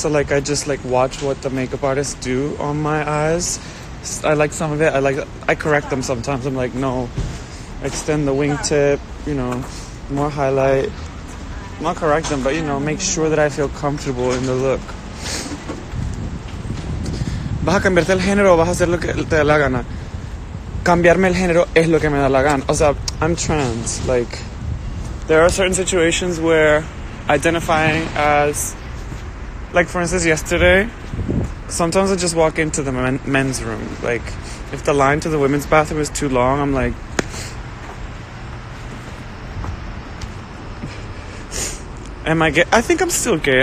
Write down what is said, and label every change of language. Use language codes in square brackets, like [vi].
[en] So like I just like watch what the makeup artists do on my eyes. I like some of it. I correct them sometimes. I'm like, no, extend the wingtip. You know, more highlight. Not correct them, but you know, make sure that I feel comfortable in the look. [es] ¿Vas a cambiarte el género o vas a hacer lo que te da la gana? Cambiarme el género es lo que me da la gana. O sea, [en] I'm trans. Like, there are certain situations where identifying as, like for instance yesterday, sometimes I just walk into the men's room. Like, if the line to the women's bathroom is too long, I'm like, am I gay? I think I'm still gay.